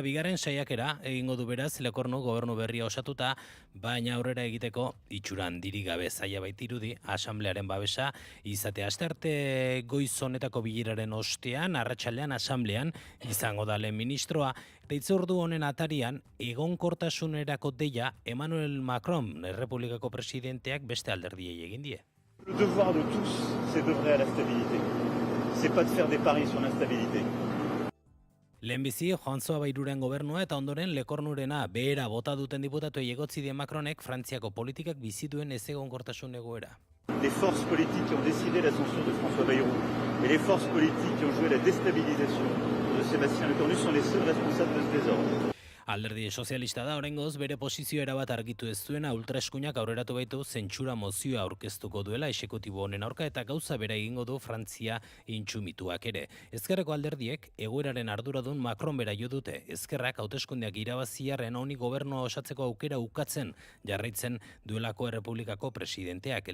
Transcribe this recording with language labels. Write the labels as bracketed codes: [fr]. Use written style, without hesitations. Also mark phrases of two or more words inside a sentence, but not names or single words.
[eu] Bigarren saiakera egingo du beraz Lecornu gobernu berria osatuta, baina aurrera egiteko itxuran dirigabe zaila baitirudi asamblearen babesa izatea. Astearte goiz honetako bileraren ostean, arratsaldean asamblean izango da lehen ministroa. Itzordu honen atarian, egonkortasunerako deia Emmanuel Macron, Errepublikako presidenteak beste alderdiei egin die. [fr] Le devoir de tous, c'est d'œuvrer à la stabilité. C'est pas de faire des paris sur l'instabilité. [eu] Lehenbizi, Joantzoa Bairuren gobernua eta ondoren Lecornurena behera bota duten diputatuei egotzi die Macronek Frantziako politikak bizi duen ezegonkortasun egoera. [fr] Les forces politiques qui ont décidé la censure de François Bayrou et les forces politiques qui ont joué la déstabilisation de Sébastien Lecornu sont les seuls responsables de ce désordre. [eu] Alderdi sozialista da oraingoz bere posizio erabat argitu ez duena ultraeskuinak aurreratu baitu zentsura mozioa aurkeztuko duela exekutibo honen aurka eta gauza bera egingo du Frantzia intsumituak ere. Ezkerreko alderdiek egoeraren arduradun Macron bera jo dute. Ezkerrak hauteskundeak irabaziarren honi gobernua osatzeko aukera ukatzen jarraitzen duelako Errepublikako presidenteak.